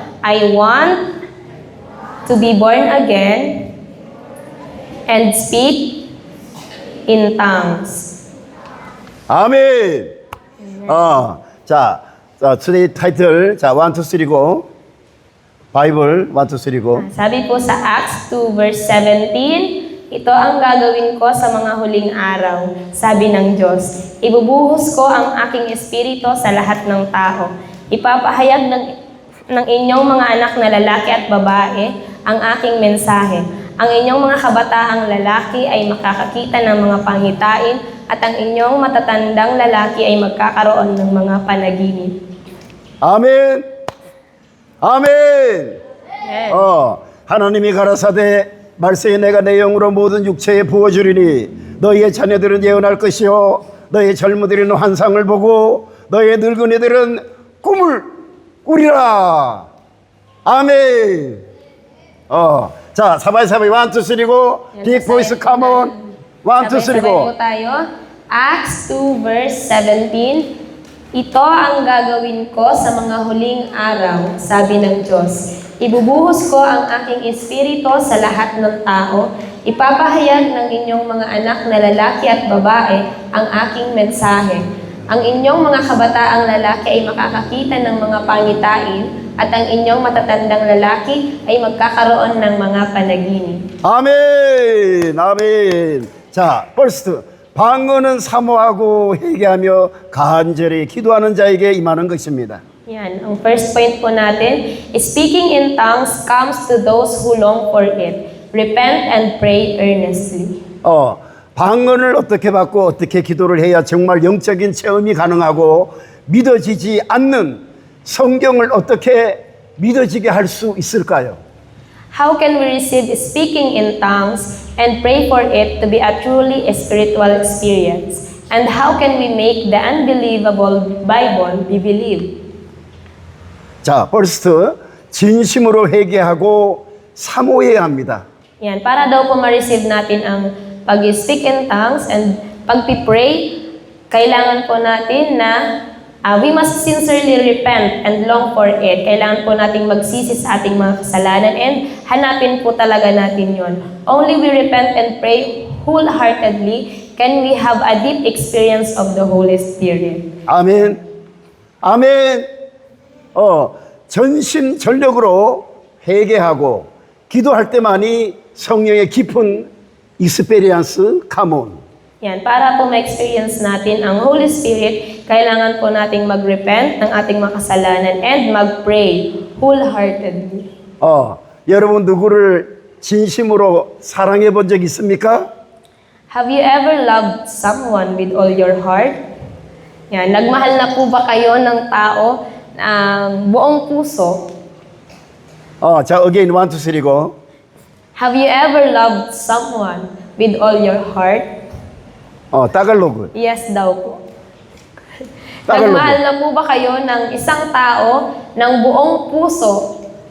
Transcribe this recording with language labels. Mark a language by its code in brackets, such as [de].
[en] I want to be born again and speak in tongues. [ko] 아멘. 자, today 타이틀 자 1, 2, 3고 바이블 1, 2, 3고 [tl] Sabi po sa Acts 2 verse 17, ito ang gagawin ko sa mga huling araw, sabi ng Diyos. Ibubuhos ko ang aking espiritu sa lahat ng tao. Ipapahayag ng inyong mga anak na lalaki at babae ang aking mensahe. Ang inyong mga kabataang lalaki ay makakakita ng mga pangitain at ang inyong matatandang lalaki ay magkakaroon ng mga panaginip. [ko] 아멘. 아멘. [en] Amen. [ko] 하나님이 가라사대 말세에 내가 내 영으로 모든 육체에 부어주리니 너희의 자녀들은 예언할 것이요 너희의 젊은이들은 환상을 보고 너희의 늙은이들은 꿈을 꾸리라. 아멘. 자, 사바이 1, 2, 3고 빅 보이스 [en] come on. [ko] 1, 2, 3고 [tl] Sabay-sabay po tayo. Acts 2 verse 17. Ito ang gagawin ko sa mga huling araw, sabi ng Diyos. Ibubuhos ko ang aking espiritu sa lahat ng tao. Ipapahayag ng inyong mga anak na lalaki at babae ang aking mensahe. Ang inyong mga kabataang lalaki ay makakakita ng mga pangitain at ang inyong matatandang lalaki ay magkakaroon ng mga panaginip. [ko] 아멘. 아멘. 자, first 방언은 사모하고 회개하며 간절히 기도하는 자에게 임하는 것입니다. [tl] Yan, ang first point po natin, [en] speaking in tongues comes to those who long for it. Repent and pray earnestly. [ko] 방언을 어떻게 받고 어떻게 기도를 해야 정말 영적인 체험이 가능하고 믿어지지 않는 성경을 어떻게 믿어지게 할 수 있을까요? [en] How can we receive speaking in tongues and pray for it to be a truly spiritual experience? And how can we make the unbelievable Bible be believed? [ko] 자, first 진심으로 회개하고 사모해야 합니다. [tl] Yan, para daw po ma-receive natin ang pag-speak in tongues and pag-pray, kailangan po natin na [en] we must sincerely repent and long for it. [tl] Kailangan po nating magsisi sa ating mga kasalanan and hanapin po talaga natin yon. [en] Only we repent and pray wholeheartedly can we have a deep experience of the Holy Spirit. [ko] 아멘. 아멘. 전심전력으로 회개하고 기도할 때만이 성령의 깊은 [en] experience come on. [tl] Yan, para po ma-experience natin ang Holy Spirit, kailangan po nating mag-repent ng ating mga kasalanan and mag-pray wholeheartedly. [ko] 여러분 누구를 진심으로 사랑해 본 적 있습니까? [en] Have you ever loved someone with all your heart? [tl] Yan, nagmahal na po ba kayo ng tao buong puso? [ko] 자, again 1, 2, 3고 [en] Have you ever loved someone with all your heart? [ko] 따갈로그. [tl] Yes daw po. [en] Tagalog. [tl] Nagmahal na po ba kayo ng isang tao ng buong puso?